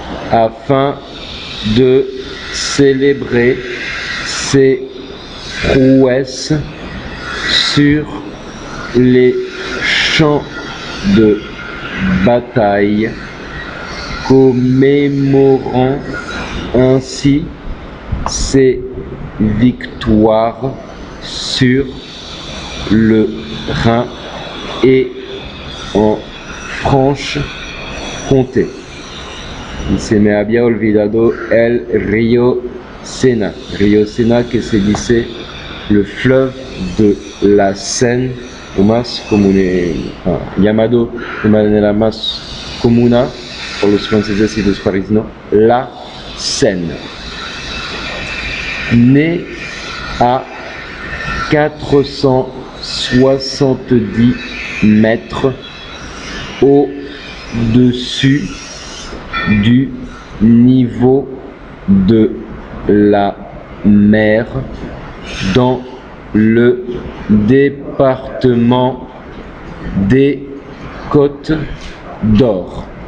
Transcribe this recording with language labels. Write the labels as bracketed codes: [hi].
[fr] afin de célébrer ses prouesses sur les champs de bataille, commémorant ainsi ses victoires sur le Rhin et en Franche-Comté. [es] Y se me había olvidado el río Sena. Río Sena, que se dice [fr] le fleuve de la Seine, [es] o más común, llamado de manera más común por los franceses y los parisinos, la Seine. [fr] Né à 470 mètres au-dessus du niveau de la mer dans le département des Côtes d'Or